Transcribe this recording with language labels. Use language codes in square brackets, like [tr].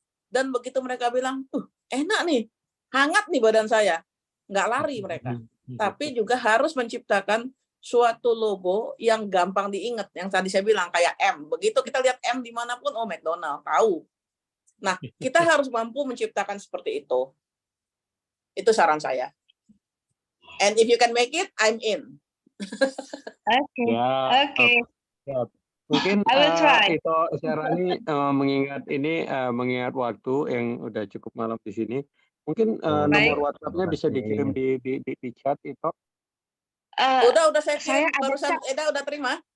[id] Dan begitu mereka bilang, enak nih, hangat nih badan saya. Nggak lari mereka. Tapi juga harus menciptakan suatu logo yang gampang diingat, yang tadi saya bilang kayak M. Begitu kita lihat M dimanapun, oh McDonald, tahu. Nah, kita harus mampu menciptakan seperti itu. Itu saran saya. [en] And if you can make it, I'm in. [id] Oke. Mungkin [en] I will try. [id] itu Syarani mengingat waktu yang udah cukup malam di sini. Mungkin nomor WhatsApp-nya bisa dikirim di chat itu. Udah saya kirim barusan. Eda udah terima?